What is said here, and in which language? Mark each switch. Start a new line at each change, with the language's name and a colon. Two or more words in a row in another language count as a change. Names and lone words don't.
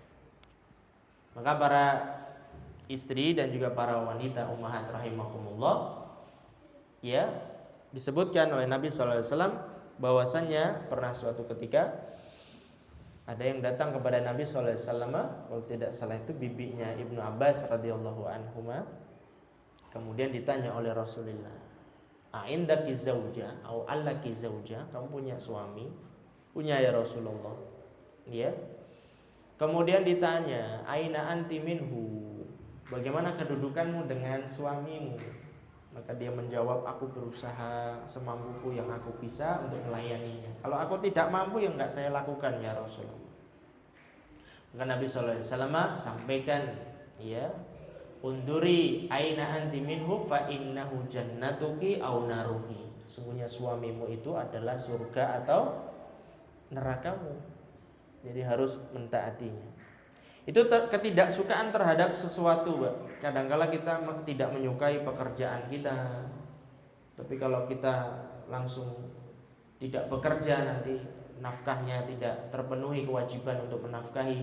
Indonesian: Maka para istri dan juga para wanita ummahat rahimakumullah, ya, disebutkan oleh Nabi
Arabic: صلى الله عليه وسلم
Indonesian: bahwasannya pernah suatu ketika ada yang datang kepada Nabi
Arabic: صلى الله عليه وسلم,
Indonesian: kalau tidak salah itu bibinya Ibnu Abbas
Arabic: رضي الله عنهما.
Indonesian: Kemudian ditanya oleh Rasulullah,
Arabic: "أعندك زوج أو لك زوج?"
Indonesian: Kamu punya suami? Punya
Arabic: يا رسول الله.
Indonesian: Ya. Kemudian ditanya,
Arabic: "أين أنت منه?"
Indonesian: Bagaimana kedudukanmu dengan suamimu? Maka dia menjawab, aku berusaha semampuku yang aku bisa untuk melayaninya. Kalau aku tidak mampu, ya enggak saya lakukan
Arabic: يا رسول الله.
Indonesian: Maka Nabi SAW sampaikan,
Arabic: ya, انظري أين أنت منه فإنه جنتك أو نارك.
Indonesian: Sungguhnya suamimu itu adalah surga atau nerakamu. Jadi harus mentaatinya. Itu ketidaksukaan terhadap sesuatu, Pak. Kadangkala kita tidak menyukai pekerjaan kita, tapi kalau kita langsung tidak bekerja, nanti nafkahnya tidak terpenuhi kewajiban untuk menafkahi.